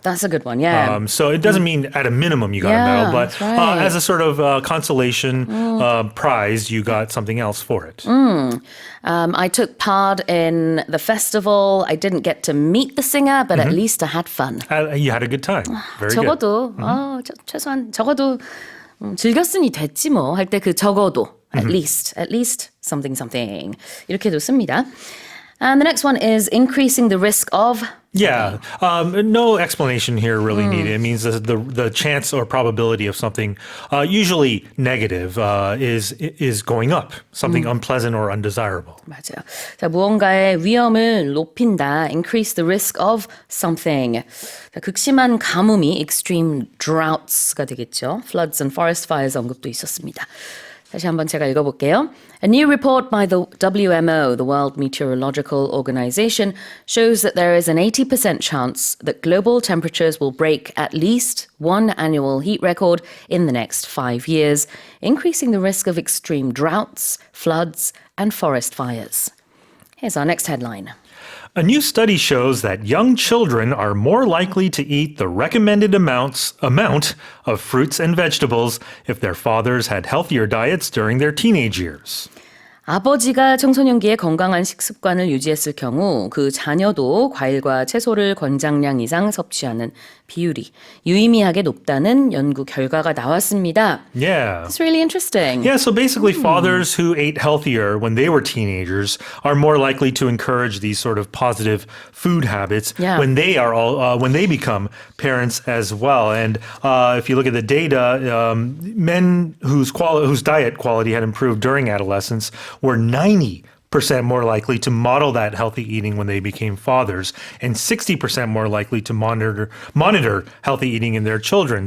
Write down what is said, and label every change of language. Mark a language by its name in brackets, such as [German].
[English] That's a good one, yeah. So it doesn't mean at a minimum you got a medal, but as a sort of consolation prize, you got something else for it. I took part in the festival. I didn't get to meet the singer, but at least I had fun. You had a good time. Very good. [Korean] 적어도 최소한 적어도 즐겼으니 됐지 뭐 할 때 그 적어도 [English] at least something [Korean] 이렇게도 씁니다. [English] And the next one is increasing the risk of. Yeah, no explanation here really needed. It means the chance or probability of something, usually negative, is going up. Something unpleasant or undesirable. [Korean] 맞아요. 자, 무언가의 위험을 높인다. [English] Increase the risk of something. [Korean] 자, 극심한 가뭄이 [English] extreme droughts [Korean] 가 되겠죠. [English] Floods and forest fires [Korean] 언급도 있었습니다. 다시 한번 제가 읽어볼게요. [English] A new report by the WMO, the World Meteorological Organization, shows that there is an 80% chance that global temperatures will break at least one annual heat record in the next 5 years, increasing the risk of extreme droughts, floods, and forest fires. Here's our next headline. A new study shows that young children are more likely to eat the recommended amount of fruits and vegetables if their fathers had healthier diets during their teenage years. [Korean] 아버지가 청소년기에 건강한 식습관을 유지했을 경우 그 자녀도 과일과 채소를 권장량 이상 섭취하는 비율이 유의미하게 높다는 연구 결과가 나왔습니다. [English] Yeah. It's really interesting. Yeah, so basically fathers who ate healthier when they were teenagers are more likely to encourage these sort of positive food habits when they become parents as well. And if you look at the data, men whose diet quality had improved during adolescence were 90% more likely to model that healthy eating when they became fathers, and 60% more likely to monitor healthy eating in their children.